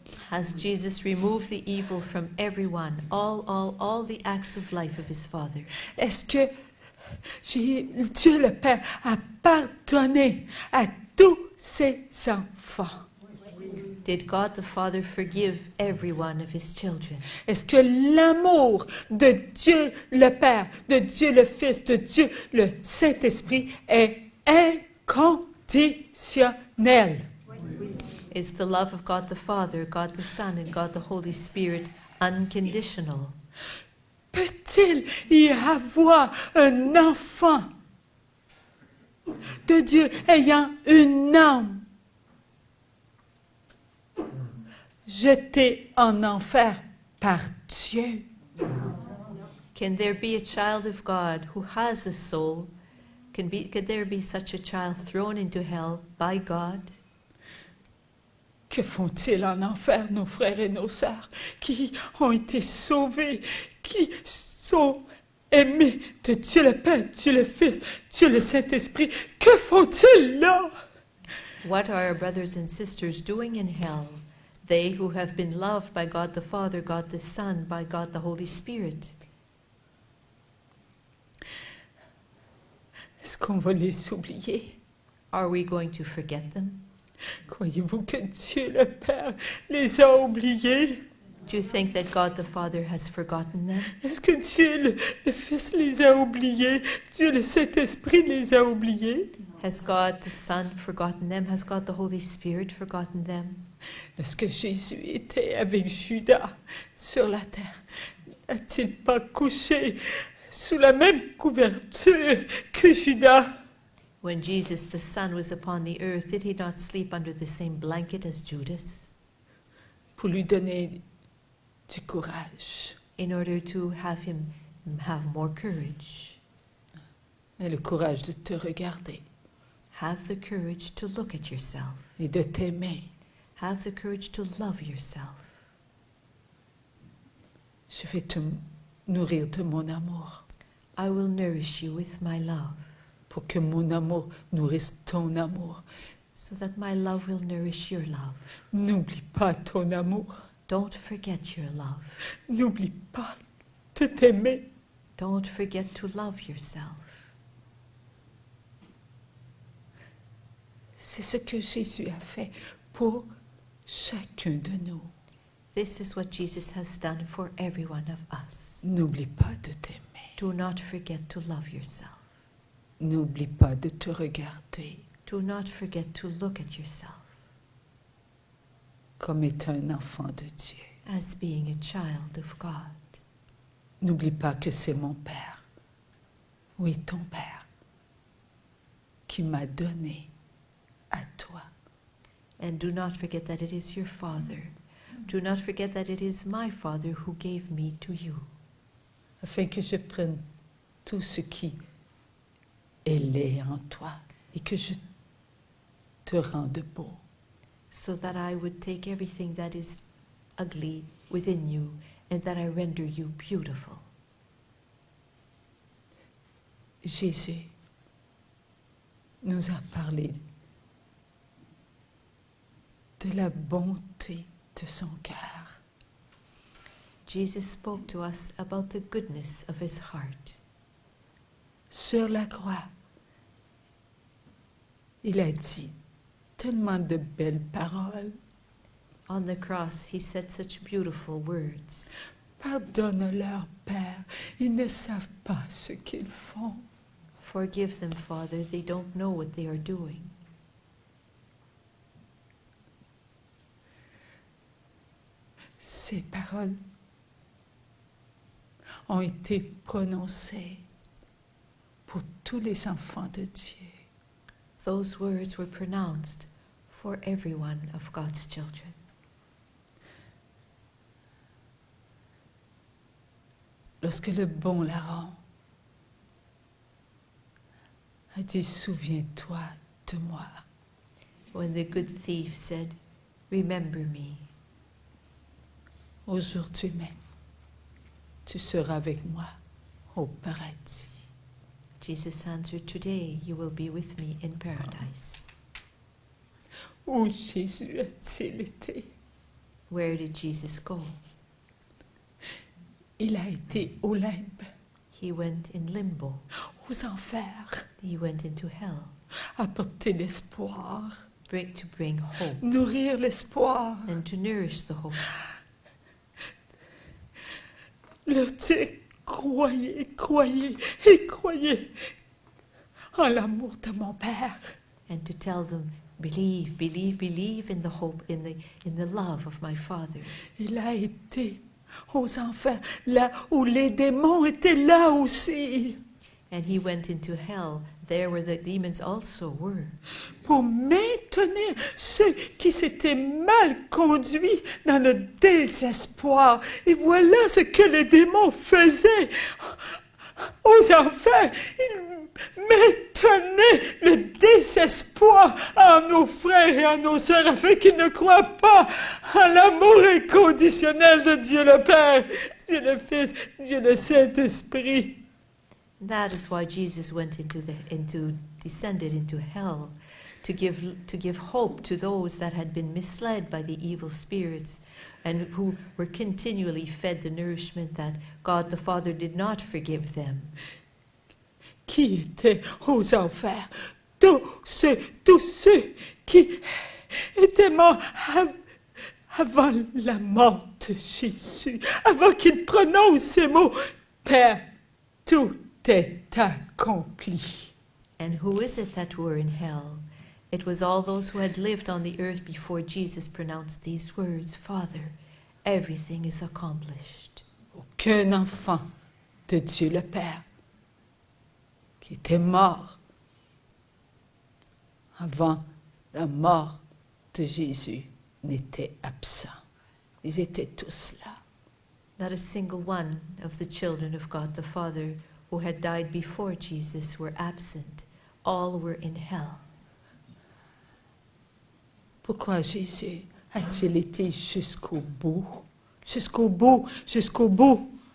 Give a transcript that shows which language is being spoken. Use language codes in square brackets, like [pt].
[en] Has Jesus removed the evil from everyone, all the acts of life of his Father? [fr] Est-ce que Dieu le Père a pardonné à tous ses enfants? [en] Did God the Father forgive every one of his children? [fr] Est-ce que l'amour de Dieu le Père, de Dieu le Fils, de Dieu le Saint-Esprit est inconditionnel? [en] Is the love of God the Father, God the Son, and God the Holy Spirit unconditional? [fr] Peut-il y avoir un enfant de Dieu ayant une âme jetée en enfer par Dieu? [en] Can there be a child of God who has a soul? Could there be such a child thrown into hell by God? [fr] Que font-ils en enfer, nos frères et nos sœurs, qui ont été sauvés, qui sont aimés de Dieu le Père, Dieu le Fils, Dieu le Saint-Esprit? Que font-ils là? [en] What are our brothers and sisters doing in hell? They who have been loved by God the Father, God the Son, by God the Holy Spirit. [fr] Est-ce qu'on va les oublier? [en] Are we going to forget them? [fr] Croyez-vous que Dieu le Père les a oubliés? [en] Do you think that God the Father has forgotten them? [fr] Est-ce que Dieu le Fils les a oubliés? Dieu le Saint-Esprit les a oubliés? [en] Has God the Son forgotten them? Has God the Holy Spirit forgotten them? [fr] Lorsque Jésus était avec Judas sur la terre, n'a-t-il pas couché sous la même couverture que Judas? [en] When Jesus the Son was upon the earth, did he not sleep under the same blanket as Judas? [fr] Pour lui donner du courage. [en] In order to have him have more courage. [fr] Et le courage de te regarder. [en] Have the courage to look at yourself. [fr] Et de t'aimer. [en] Have the courage to love yourself. [fr] Je vais te nourrir de mon amour. [en] I will nourish you with my love. [fr] Pour que mon amour nourrisse ton amour. [en] So that my love will nourish your love. [fr] N'oublie pas ton amour. [en] Don't forget your love. [fr] N'oublie pas de t'aimer. [en] Don't forget to love yourself. [fr] C'est ce que Jésus a fait pour chacun de nous. [en] This is what Jesus has done for every one of us. [fr] N'oublie pas de t'aimer. [en] Do not forget to love yourself. [fr] N'oublie pas de te regarder. [en] Do not forget to look at yourself. [fr] Comme étant un enfant de Dieu. [en] As being a child of God. [fr] N'oublie pas que c'est mon Père. Oui, ton Père. Qui m'a donné à toi. [en] And do not forget that it is your Father. Do not forget that it is my Father who gave me to you. [fr] Afin que je prenne tout ce qui est laid en toi et que je te rende beau. [en] So that I would take everything that is ugly within you and that I render you beautiful. [fr] Jésus nous a parlé de la bonté de son cœur. [en] Jesus spoke to us about the goodness of his heart. [fr] Sur la croix, il a dit tellement de belles paroles. [en] On the cross, he said such beautiful words. [fr] Pardonne-leur, Père, ils ne savent pas ce qu'ils font. [en] Forgive them, Father, they don't know what they are doing. [fr] Ces paroles ont été prononcées pour tous les enfants de Dieu. [en] Those words were pronounced for every one of God's children. [fr] Lorsque le bon larron a dit, souviens-toi de moi. [en] When the good thief said, remember me. [fr] Aujourd'hui même, tu seras avec moi au paradis. [en] Jesus answered, today you will be with me in paradise. [fr] Où Jésus a-t-il été? [en] Where did Jesus go? [fr] Il a été au limbe, [en] He went in limbo. [fr] aux enfers, [en] He went into hell. [fr] apporter l'espoir, [en] To bring hope [fr] nourrir l'espoir, [en] and to nourish the hope. [fr] leur dire, croyez, croyez et croyez en l'amour de mon Père. [en] And to tell them, believe, believe, believe in the hope, in the love of my Father. [fr] Il a été aux enfers, là où les démons étaient là aussi, [en] And he went into hell, there where the demons also were, [fr] pour maintenir ceux qui s'étaient mal conduits dans le désespoir. Et voilà ce que les démons faisaient aux enfers. Ils maintenaient le désespoir à nos frères et à nos sœurs afin qu'ils ne croient pas à l'amour inconditionnel de Dieu le Père, Dieu le Fils, Dieu le Saint-Esprit. [en] That is why Jesus went descended into hell, to give hope to those that had been misled by the evil spirits and who were continually fed the nourishment that God the Father did not forgive them. [fr] Qui étaient aux enfers? Tous ceux qui étaient morts avant la mort de Jésus, avant qu'il prononce ces mots, Père, tout est accompli. [en] And who is it that were in hell? It was all those who had lived on the earth before Jesus pronounced these words, Father, everything is accomplished. [fr] Aucun enfant de Dieu le Père qui était mort avant la mort de Jésus n'était absent. Ils étaient tous là. [en] Not a single one of the children of God the Father who had died before Jesus were absent. All were in hell. [fr] Pourquoi Jésus a-t-il été jusqu'au bout? Jusqu'au bout, jusqu'au bout.